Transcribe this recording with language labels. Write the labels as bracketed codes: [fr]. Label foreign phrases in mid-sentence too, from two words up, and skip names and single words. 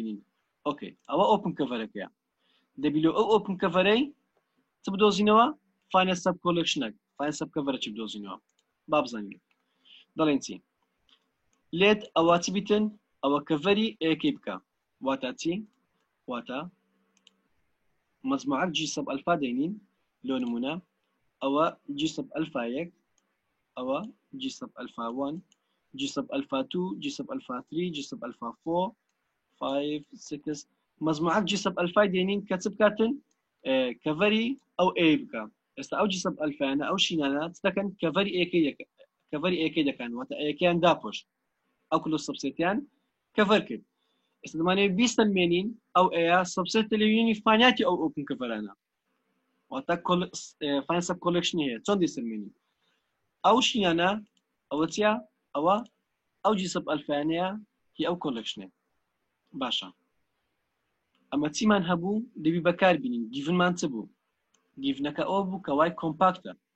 [ckb] بینین ئۆکەی ئەوە [en] open cover [ckb] دەبی لۆ ئەو [en] open cover [ckb] چ بدۆزینەوە [en] finite subcollection finite subcover [ckb] چ بدۆزینەوە با بزانین دەڵێن چی لێت ئەوە چی بیتن ئەوە کەڤەری ئەیەکەی بکە واتە چی واتە مجموعەک جی [en] sub alpha [ckb] دەینین لۆ نمونە ئەوە [en] G sub alpha [ckb] 1 ئەوە [en] G sub alpha [ckb] 1 [en] G sub alpha [ckb] 2 [en] G sub alpha [ckb] 3 [en] G sub alpha [ckb] 4 5 6 مجموعەک [en] G sub alpha [ckb] دێنین کە چ بکاتن کەڤەری ئەو ئێ بکە ئێستا ئەو [en] G sub alpha [ckb] ئەو شینانە چ دەکەن کەڤەری ئەیەکەی دەکەن واتە ئەیەکیان داپۆشت ئەو کلۆ سەبسێتیان کەڤەر کرد ئێستا دەمانەوێت بیسەلمێنین ئەو ئەیە سەبسێتە لە [en] union finite [ckb] ئەو [en] open cover [ckb] واتە [en] finite subcollection [ckb] هەیە چۆن دیسەلمێنین ئەو شینانە ئەوە چیە ئەوە ئەو [en] G sub alpha [ckb] هی ئەو کۆلێکشنێ باشە ئەمە چیمان هەبوو دەبی بەکار بینین گیڤنمان چ بوو گیڤنەکە ئەوە بوو کە [en] Y compact